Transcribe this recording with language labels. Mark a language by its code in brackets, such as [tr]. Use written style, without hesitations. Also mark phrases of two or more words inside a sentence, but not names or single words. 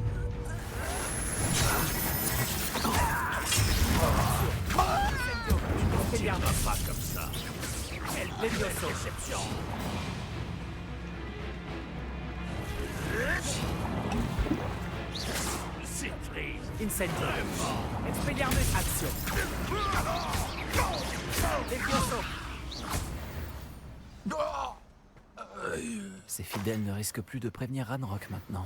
[fr] Tu ne vas pas comme ça. Quelle belle déception. C'est triste. Incendio! Expelliarmus! Action! Levioso! Ces fidèles ne risquent plus de prévenir Ranrock maintenant.